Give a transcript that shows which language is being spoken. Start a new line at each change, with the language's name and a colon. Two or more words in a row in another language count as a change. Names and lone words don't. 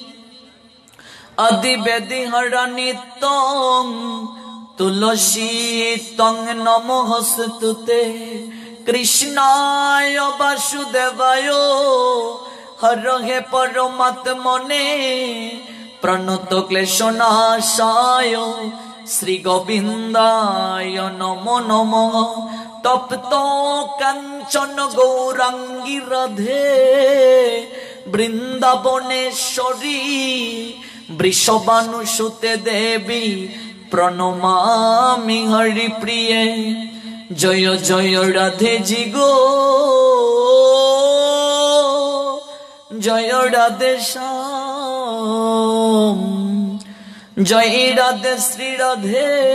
Sanskrit: आदिवेदिहरा नित्यं तुलसी तं नमोस्तुते कृष्णाय वासुदेवाय हर हे परमात्मने प्रणत क्लेशनाशाय শ্রী গোবিন্দায় নমো নমঃ তপ্ত কাঞ্চন গৌরাঙ্গী রাধে বৃন্দাবনেশ্বরী বৃষভানুসুতে দেবী প্রণমামি হরি প্রিয়ে জয় জয় রাধে জি গো জয় রাধে শ্যাম জয় রাধে শ্রী রাধে